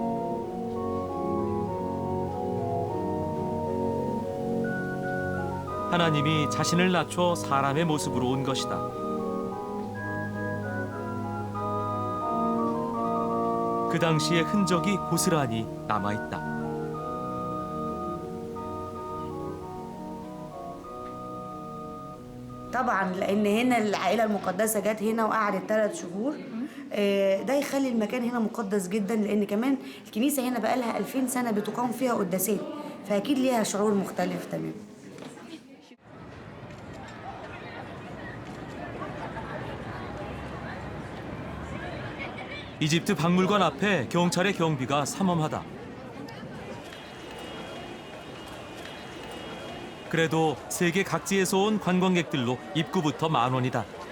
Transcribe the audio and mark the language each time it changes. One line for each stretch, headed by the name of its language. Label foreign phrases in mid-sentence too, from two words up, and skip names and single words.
Korean: 하나님이 자신을 낮춰 사람의 모습으로 온 것이다. 그 당시의 흔적이 고스란히 남아있다.
Arabic: طبعا لان هنا العائله المقدسه جت هنا وقعدت 3 شهور. ده يخلي المكان هنا مقدس جدا، لان كمان الكنيسه هنا بقى لها 2000 سنه بتقام فيها قداسات، فاكيد ليها شعور مختلف تماما.
Korean: 이집트 박물관 앞에 경찰의 경비가 삼엄하다. 그래도 세계 각지에서 온 관광객들로 입구부터 $10,000이다.